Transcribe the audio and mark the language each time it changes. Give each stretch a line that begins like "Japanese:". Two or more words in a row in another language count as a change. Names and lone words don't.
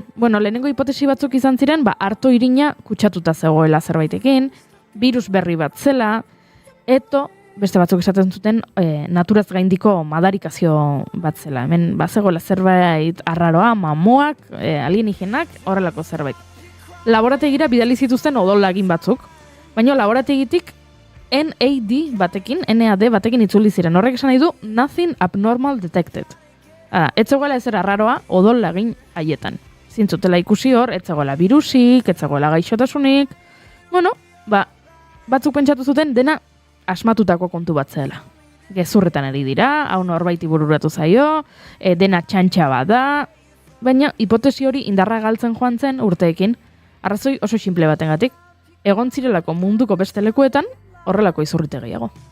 Basque: Bueno, lehenengo hipotesi batzuk izan ziren, arto irina kutsatuta zegoela zerbaitekin, virus berri bat zela, beste batzuk esaten zuten naturaz gaindiko madarikazio bat zela. Hemen bazegoela zerbait arraroa, mamoak, alienígenak, horrelako zerbait. Laborategira bidali zituzten odol lagin batzuk, baina laborategitik NAD batekin itzuli ziren. Horrek esan nahi du
English: nothing abnormal detected.
Basque: Etzegoela ezer arraroa odol lagin haietan. Zintzutela ikusi hor, etzegoela virusik, etzegoela gaixotasunik. Bueno, batzuk pentsatu zuten dena asmatutako kontu bat zela. Gezurretan ari dira, hau norbaiti bururatu zaio, dena txantxa bat da, baina hipotesi hori indarra galtzen joan zen urteekin, arrazoi oso simple batengatik, egon zirelako munduko beste lekuetan, horrelako izurrite gehiago.